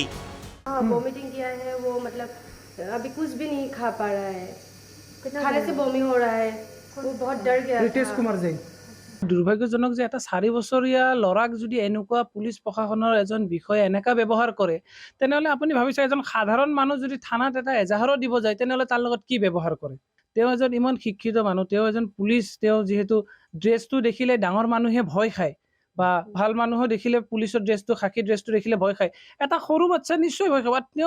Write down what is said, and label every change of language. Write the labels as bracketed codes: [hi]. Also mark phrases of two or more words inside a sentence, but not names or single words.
[hi] वोमिटिंग किया है वो मतलब अभी कुछ भी नहीं खा पा रहा है खाने से बमी हो रहा है वो बहुत डर गया [as] रितेश कुमार जैन দুৰ্ভাগ্যজনক যে এটা 4 বছৰীয়া ল'ৰাক যদি এনেকুৱা পুলিচ প্ৰশাসনৰ এজন বিষয়া এনেকা ব্যৱহাৰ কৰে তেনেহলে আপুনি ভাবিছে এজন সাধাৰণ মানুহ যদি থানাত এটা এজাহাৰো দিব যায় তেনেহলে তাৰ লগত কি ব্যৱহাৰ কৰে তেওঁ এজন ইমান শিক্ষিত মানুহ তেওঁ এজন পুলিচ তেওঁ যেহেতু ড্ৰেছটো দেখিলে ডাঙৰ মানুহে ভয় খায় বা ভাল মানুহ দেখিলে পুলিচৰ ড্ৰেছটো খাকি ড্ৰেছটো দেখিলে ভয় খায় এটা সৰু বাচ্চা নিশ্চয় ভয় খাব তেওঁ